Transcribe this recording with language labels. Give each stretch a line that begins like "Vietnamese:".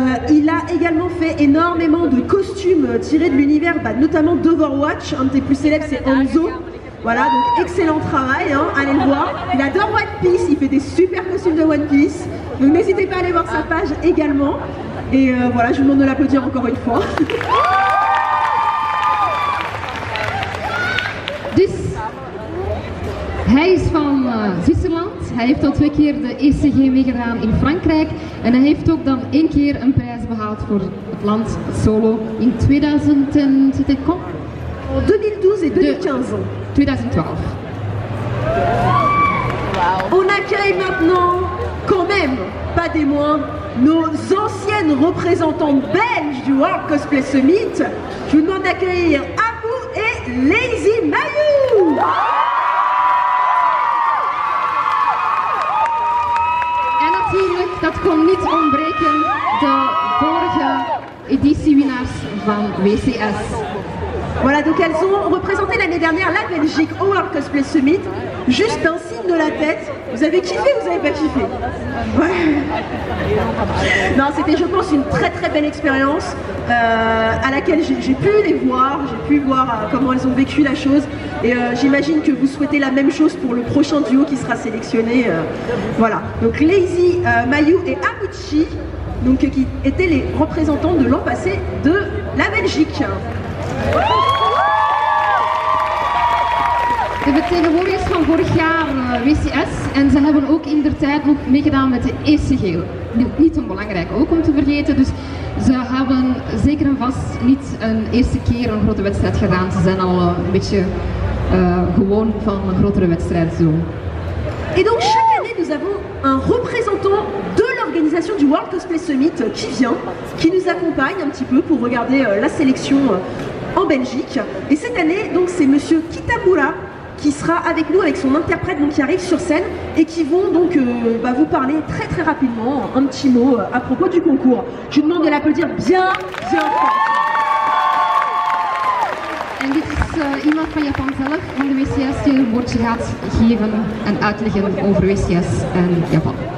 French: Il a également fait énormément de costumes tirés de l'univers, notamment d'Overwatch. Un de tes plus célèbres, c'est Hanzo. Voilà, donc excellent travail, hein, allez le voir. Il adore One Piece, il fait des super costumes de One Piece. Donc n'hésitez pas à aller voir sa page également. Et voilà, je vous demande de l'applaudir encore une fois.
Dutch: Dus, hij is van Zwitserland. Hij heeft al 2 keer de ECG meegedaan in Frankrijk. En hij heeft ook dan 1 keer een prijs behaald voor het land solo in 2000 en...
French: C'était quand? En 2012 et 2015. 2012. On accueille maintenant, quand même, pas des moindres, nos anciennes représentantes belges du World Cosplay Summit. Je vous demande d'accueillir Abou et Lazy Mayou.
Dutch: En natuurlijk, dat kon niet ontbreken, de vorige editiewinnaars van WCS.
French: Voilà, donc elles ont représenté l'année dernière la Belgique au World Cosplay Summit. Juste un signe de la tête. Vous avez kiffé ou vous n'avez pas kiffé? Ouais. Non, c'était, je pense, une très très belle expérience à laquelle j'ai pu les voir, j'ai pu voir comment elles ont vécu la chose. Et j'imagine que vous souhaitez la même chose pour le prochain duo qui sera sélectionné. Voilà, donc Lazy Mayou et Amuchi, donc, qui étaient les représentants de l'an passé de la Belgique.
Dutch: De vertegenwoordigers van vorig jaar WCS en ze hebben ook indertijd nog meegedaan met de ECG. Niet onbelangrijk ook om te vergeten, dus ze hebben zeker en vast niet een eerste keer een grote wedstrijd gedaan. Ze zijn al een beetje gewoon van een grotere wedstrijd zo.
French: Et donc chaque année nous avons un représentant de l'organisation du World Cosplay Summit qui vient, qui nous accompagne un petit peu pour regarder la sélection en Belgique. Et cette année donc c'est monsieur Kitamura qui sera avec nous avec son interprète donc qui arrive sur scène et qui vont donc vous parler très très rapidement un petit mot à propos du concours. Je vous demande de l'applaudir bien fort.
Dutch: En dit is iemand van Japan zelf, van de WCS, die een woordje gaat geven en uitleggen over WCS en Japan.